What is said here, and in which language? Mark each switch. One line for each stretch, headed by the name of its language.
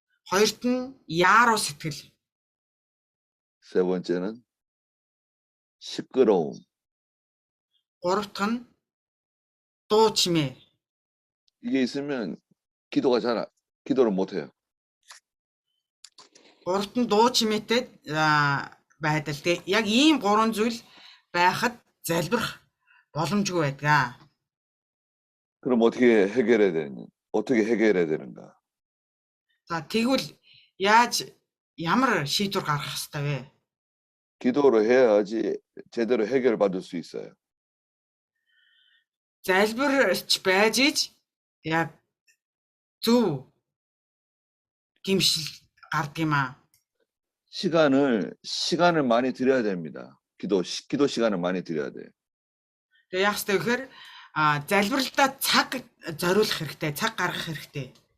Mongolian: Хоёрт нь яаруу сэтгэл.
Korean: 세 번째는 시끄러움.
Mongolian: Гурав дахь нь дуу чимээ.
Korean: 이게 있으면 기도를 못 해요.
Mongolian: Гуравт нь дуу чимээтэй байдал. Тэг яг ийм 3 зүйл байхад залбирах боломжгүй байдаг.
Korean: 그럼 어떻게 해결해야 되는가?
Mongolian: За тэгвэл ямар шийдвэр гаргах ёстой вэ?
Korean: 기도로 해야지 제대로 해결받을 수 있어요.
Mongolian: залбирч байж иж яг зөв гимшил гардаг юм аа.
Korean: 시간을 많이 드려야 됩니다. 기도 시간을 많이 드려야 돼요.
Mongolian: Тэгээ яах ёстой вэ гэхээр залбиралдаа цаг зориулах хэрэгтэй, цаг гаргах хэрэгтэй.